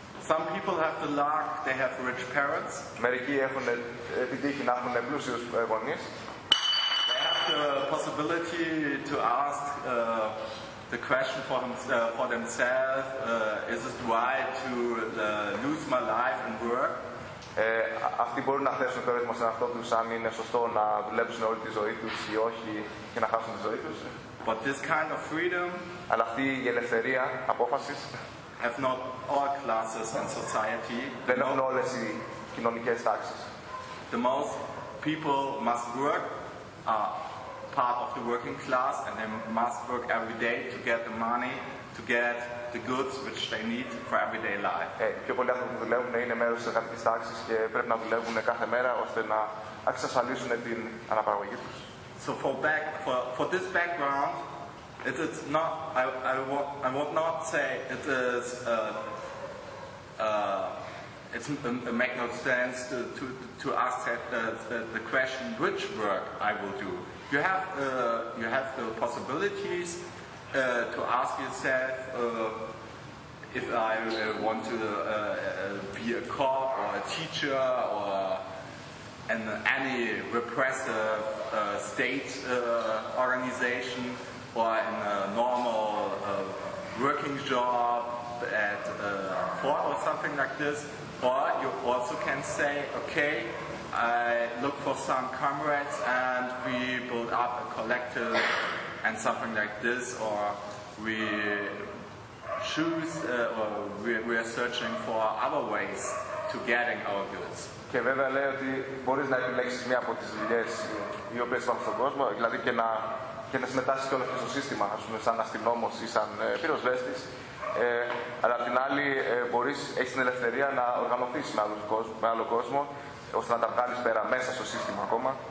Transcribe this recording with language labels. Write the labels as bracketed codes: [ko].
[en] Some people have the luck, they have rich parents. [el] Μερικοί έχουν την τύχη να έχουν πλούσιους γονείς. [en] They have the possibility to ask the question for themselves, is it right to lose my life and work? [el] Αυτοί μπορούν να θέσουν το ερώτημα σε αυτό του αν είναι σωστό να δουλέψουν όλη τη ζωή τους ή όχι και να χάσουν τη ζωή τους. [en] But this kind of freedom, [el] αλλά αυτή η ελευθερία απόφασης [en] have not all classes in society. [el] Δεν έχουν όλες οι κοινωνικές τάξεις. [en] The most people must work part of the working class and they must work every day to get the money to get the goods which they need for everyday life. [el] Πιο πολλοί άνθρωποι που δουλεύουν είναι μέρος της εργατικής τάξης και πρέπει να δουλεύουν κάθε μέρα ώστε να εξασφαλίσουν την αναπαραγωγή τους. [en] So for this background, it is not I would not say it is it's make no sense to ask the question which work I will do. You have the possibilities to ask yourself if I want to be a cop or a teacher or in any repressive state organization or in a normal working job at a port or something like this. Or you also can say, okay, I look for some comrades and we build up a collective and something like this, or we choose or we are searching for other ways to getting our goods. [el] Και βέβαια λέει ότι μπορείς να επιλέξεις μία από τις δουλειές οι οποίες υπάρχουν στον κόσμο, δηλαδή και να συμμετάσχεις και όλο αυτό στο σύστημα, ας πούμε, σαν αστυνόμος ή σαν πυροσβέστης. Αλλά απ' την άλλη, έχεις την ελευθερία να οργανωθείς με άλλο κόσμο, ώστε να τα βγάλεις πέρα μέσα στο σύστημα ακόμα.